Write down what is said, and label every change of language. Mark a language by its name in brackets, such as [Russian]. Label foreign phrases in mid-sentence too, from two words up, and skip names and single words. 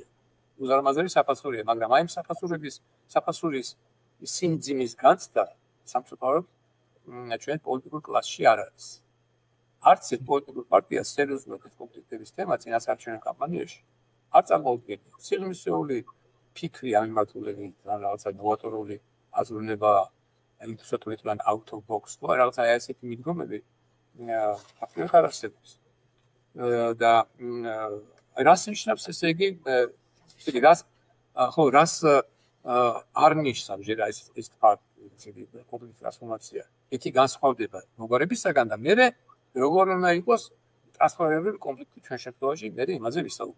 [Georgian] უზარმაზარი საფასურია, მაგრამ აი საფასურის სიმძიმის განცდა სამწუხაროდ ჩვენ პოლიტიკურ კლასში არ არის. არც ერთ პოლიტიკურ პარტიას სერიოზულად ეს კონფლიქტების თემა წინასაარჩევნო კამპანიაში არ წარმოუდგენია. სიღრმისეული ფიქრი ამ მიმართულებით, რაღაცა ნოვატორული აზროვნება, ინტუიტივურად ან [English] out of box, [Georgian] თუ რაღაცა ასეთი მიდგომები ფაქტობრივად არ არსებობს. და რას ნიშნავს ესე იგი რას არ ნიშნავს ჯერ ეს კონფლიქტის ტრანსფორმაცია. ეთი განსხვავდება მოგვარებისაგან და მე როგორ უნდა იყოს ტრანსფორმირებული კონფლიქტი ჩვენ შემთხვევაში მე იმაზე ვისაუბრებ.